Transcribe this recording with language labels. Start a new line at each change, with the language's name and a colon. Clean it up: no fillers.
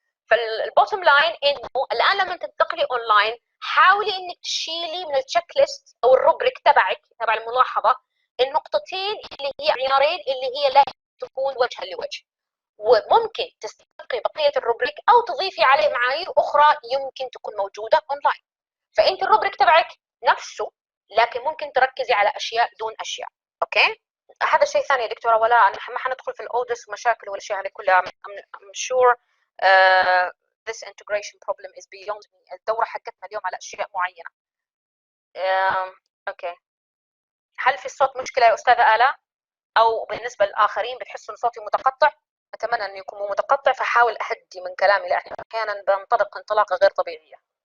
Arabic: فالبوتوم لاين انه الان لما تنتقلي اونلاين حاولي انك تشيلي من التشيك ليست او الروبريك تبعك تبع الملاحظه النقطتين اللي هي عيارين اللي هي لا تكون وجها لوجه، وممكن تستبقي بقيه الروبريك او تضيفي عليه معايير اخرى يمكن تكون موجوده اونلاين. فانت الروبريك تبعك نفسه لكن ممكن تركزي على اشياء دون اشياء. اوكي هذا شيء ثاني يا دكتوره ولا ما حندخل في الاودس ومشاكل والاشياء هذه كلها.
English: I'm sure this integration problem is beyond me.
Arabic: الدورة حقتنا اليوم على أشياء معينة. أوكي هل في الصوت مشكلة يا أستاذة آلاء؟ أو بالنسبة للآخرين بتحسوا إن صوتي متقطع؟ أتمنى أن يكون متقطع فحاول أهدي من كلامي لأن أحيانا بنطلق انطلاقة غير طبيعية.